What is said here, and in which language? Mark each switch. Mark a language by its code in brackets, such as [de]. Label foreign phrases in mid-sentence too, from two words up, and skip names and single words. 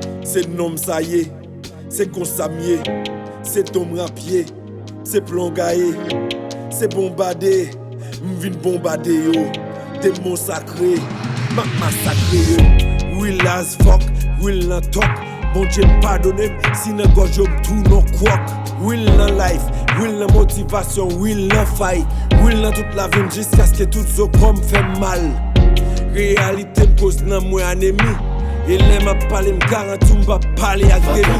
[ht] Se nòm sa ye, se konsa m ye. Se ton rap ye, se plonga ye. Se bonbade, m vin bonbade yo. Demon sakre, m ap masakre yo. [en] Real as fuck, [ht] real nan tok. Bondye padone m, si nan gòj yo m tou nan kwòk. Real nan life, real nan motivasyon, real nan fay. Real nan tout la vi m jiska sk tout zo kò m fè mal. Reyalite m koz nan mwen anemi. E lè m ap pale m garanti m pa pale ak Fòk demi.